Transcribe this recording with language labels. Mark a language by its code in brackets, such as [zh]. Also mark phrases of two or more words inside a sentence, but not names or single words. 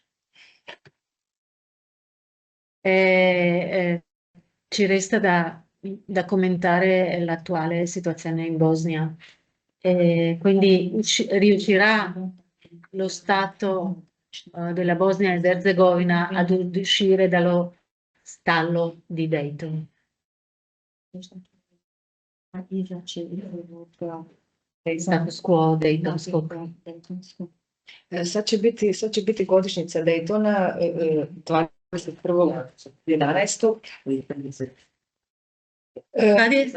[it] Ci resta da commentare l'attuale situazione in Bosnia. Quindi riuscirà lo Stato della Bosnia ed Erzegovina ad uscire dallo stallo di Dayton? [hr] Status quo Daytonskog. Sad će biti godišnjica Daytona 21.11. Kad je?